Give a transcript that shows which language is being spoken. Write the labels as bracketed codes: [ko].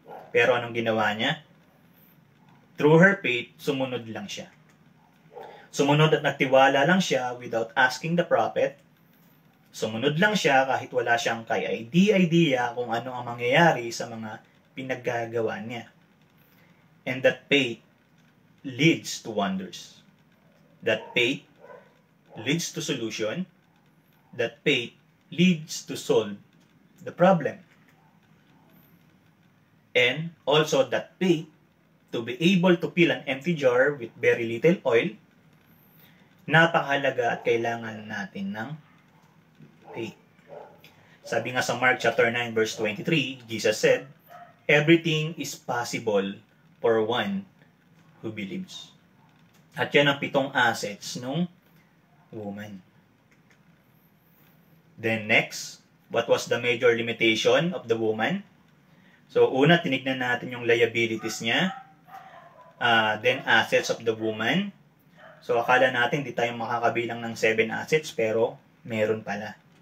[tl] Pero anong ginawa niya? [en] Through her faith, [tl] sumunod lang siya. Sumunod at nagtiwala lang siya [en] without asking the prophet. [tl] Sumunod lang siya kahit wala siyang idea kung ano ang mangyayari sa mga pinaggagawa niya. [en] And that faith leads to wonders. That faith leads to solution. That faith leads to solve the problem. And also that faith to be able to fill an empty jar with very little oil. [tl] Napakahalaga at kailangan natin ng faith. Sabi nga sa [en] Mark chapter 9 verse 23, Jesus said, everything is possible for one who believes. [tl] At yan ang 7 assets ng woman. [en] Then next, what was the major limitation of the woman? So [tl] una, tinignan natin yung [en] liabilities niya. Then assets of the woman. [tl] So, akala natin di tayo makakabilang ng 7 assets, pero meron pala.